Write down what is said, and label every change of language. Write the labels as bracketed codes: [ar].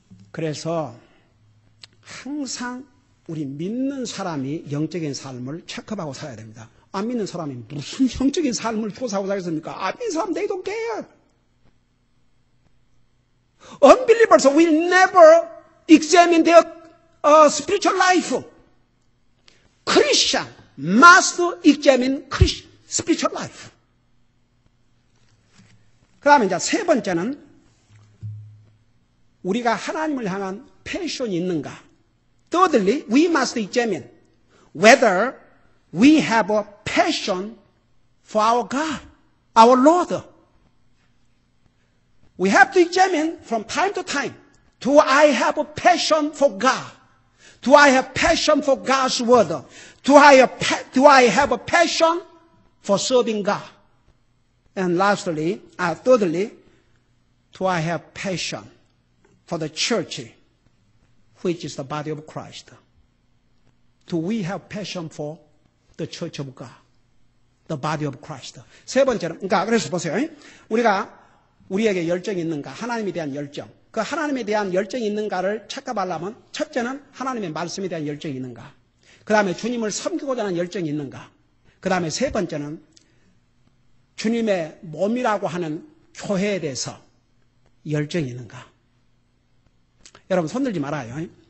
[ko] 그래서 항상 우리 믿는 사람이 영적인 삶을 체크하고 살아야 됩니다. 안 믿는 사람이 무슨 영적인 삶을 조사하고 살겠습니까? 안 믿는 사람 [en] they don't care. Unbelievers will never examine their spiritual life. Christian must examine spiritual life. [ko] 그 다음에 이제 세 번째는 우리가 하나님을 향한 패션이 있는가. [en] Thirdly, we must examine whether we have a passion for our God, our Lord. We have to examine from time to time. Do I have a passion for God? Do I have passion for God's word? Do I have a passion for serving God? And lastly, thirdly, do I have passion for the church, which is the body of Christ? Do we have passion for the church of God, the body of Christ? [ko] 세 번째는, 그러니까 그래서 보세요. 우리에게 열정이 있는가? 하나님에 대한 열정. 그 하나님에 대한 열정이 있는가를 체크하려면 첫째는 하나님의 말씀에 대한 열정이 있는가? 그 다음에 주님을 섬기고자 하는 열정이 있는가? 그 다음에 세 번째는 주님의 몸이라고 하는 교회에 대해서 열정이 있는가? 여러분 손 들지 말아요.